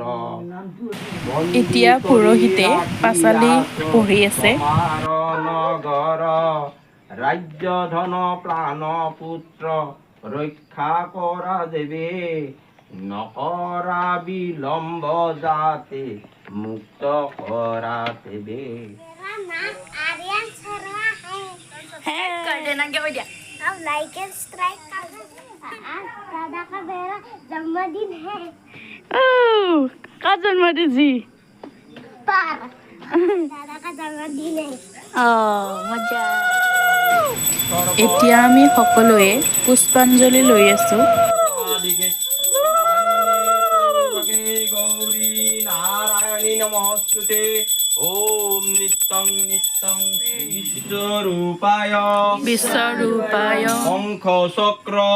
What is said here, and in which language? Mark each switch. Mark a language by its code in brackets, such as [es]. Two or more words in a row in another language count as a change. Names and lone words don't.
[as] এতিয়া পুৰোহিতে পাঁচালি পঢ়ি আছে। নগৰ ৰাজ্য ধন প্ৰাণ পুত্ৰ ৰক্ষা কৰা দেৱে নকৰা বিলম্ব যাতে মুক্ত কৰা দেৱে। [hi] मेरा नाम आर्यन शर्मा है। कर देना क्या हो गया? अब [en] like and subscribe [hi] कर दो। आज दादा का मेरा जन्मदिन है। का जन्मदिन जी? पर दादा का जन्मदिन है। [as] মজা। এতিয়া আমি সকলোৱে পুষ্পাঞ্জলি লৈ আছো। [sa] গৌৰী নাৰায়ণী নমস্তুতে ওম নিত্যং নিত্যং বিশ্বৰূপায় শংখ চক্ৰ